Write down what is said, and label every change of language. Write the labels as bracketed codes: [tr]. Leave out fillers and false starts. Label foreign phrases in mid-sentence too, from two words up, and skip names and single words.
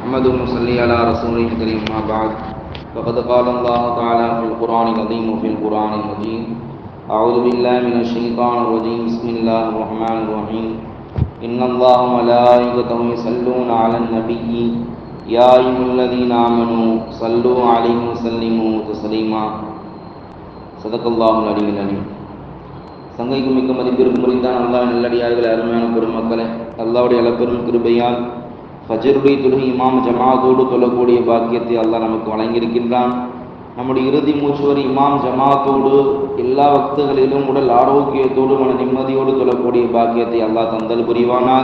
[ar] نحمده ونصلي على رسوله الكريم ما بعد فقد قال الله تعالى في القرآن العظيم وفي القرآن المجيد أعوذ بالله من الشيطان الرجيم بسم الله الرحمن الرحيم إن الله وملائكته يصلون على النبي يا أيها الذين آمنوا صلوا عليه وسلموا تسليما صدق الله العلي العليم. [ta] சங்கைக்கும் மிக்க மதிப்பிற்கும் முறைத்தான் அல்லாஹ் நல்லடியார்கள், அருமையான பெருமக்களே, அல்லாஹ்வுடைய அளப்பெரும் கிருபையால் ஃபஜ்ருடைய தொழுகை இமாம் ஜமாத்தோடு தொழக்கூடிய பாக்கியத்தை அல்லாஹ் நமக்கு வழங்கியிருக்கின்றான். நம்முடைய இறுதி மூச்சு வரை இமாம் ஜமாத்தோடு எல்லா வக்துகளிலும் உடல் ஆரோக்கியத்தோடு மன நிம்மதியோடு தொழக்கூடிய பாக்கியத்தை அல்லாஹ் தந்தல் புரிவானாக.